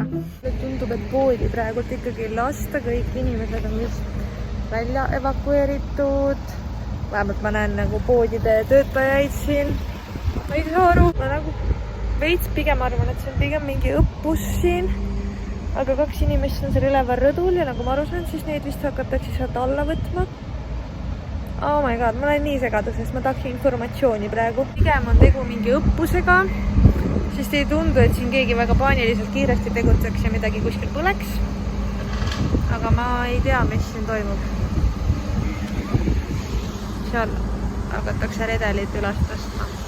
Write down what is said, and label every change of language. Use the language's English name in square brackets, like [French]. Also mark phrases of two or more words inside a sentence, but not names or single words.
[Estonian] Tundub, et poodi praegult ikkagi lasta, kõik inimesed on vist välja evakueeritud. Vähemalt ma näen nagu poodide töötajaid siin. Ma ei saa aru, ma nagu veits pigem arvan, et see on pigem mingi õppus siin. Aga 2 inimest on seal üleval rõdul ja nagu ma aru saan, siis neid vist hakatakse sealt alla võtma. [English] Oh my god, [Estonian] ma olen nii segaduses, ma tahaks informatsiooni praegu. Pigem on tegu mingi õppusega, sest ei tundu, et siin keegi väga paaniliselt kiiresti tegutseks ja midagi kuskil põleks. Aga ma ei tea, mis siin toimub. Seal hakatakse redelit üles tõstma.